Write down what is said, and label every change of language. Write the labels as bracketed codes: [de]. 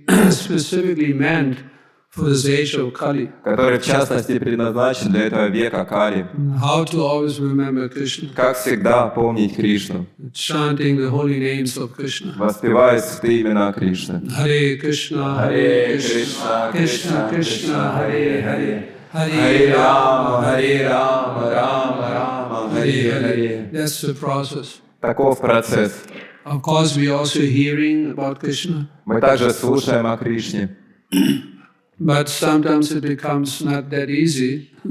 [en] Specifically meant for this age of Kali. [ru] который в частности предназначен для этого века Кали. [en] How to always remember Krishna. [ru] Как всегда помнить Кришну, [en] Chanting the holy names of Krishna. [ru] воспевая святые имена Кришны. [sa] Hare Krishna, Харе Кришна, Krishna Krishna, Hare Hare. Харе Рама, Рама Рама, Харе Харе. [en] That's the process. [ru] Таков процесс. [en] Of course, we are also hearing about Krishna, [ru] Мы также слушаем о Кришне, [en] but sometimes it becomes not that easy.